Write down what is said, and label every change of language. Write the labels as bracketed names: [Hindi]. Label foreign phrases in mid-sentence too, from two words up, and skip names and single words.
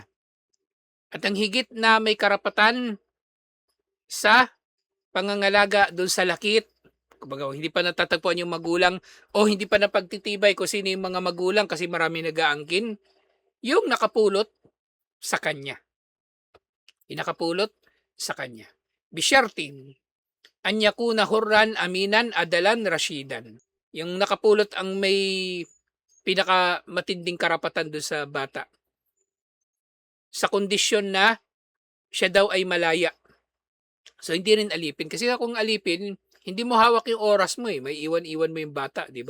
[Filipino] At ang higit na may karapatan sa pangangalaga doon sa lakit Kumbaga hindi pa natatagpuan yung magulang o hindi pa napagtitibay kung sino yung mga magulang kasi maraming nag-aangkin, yung nakapulot sa kanya. Yung nakapulot sa kanya. [Arabic] بشرط أن يكون حرا أمينا عدلا رشيدا. [Filipino] Yung nakapulot ang may pinakamatinding karapatan dun sa bata. Sa kondisyon na siya daw ay malaya. So hindi rin alipin. Kasi kung alipin, hindi mo hawak yung oras mo eh. May iwan-iwan mo yung bata, di ba?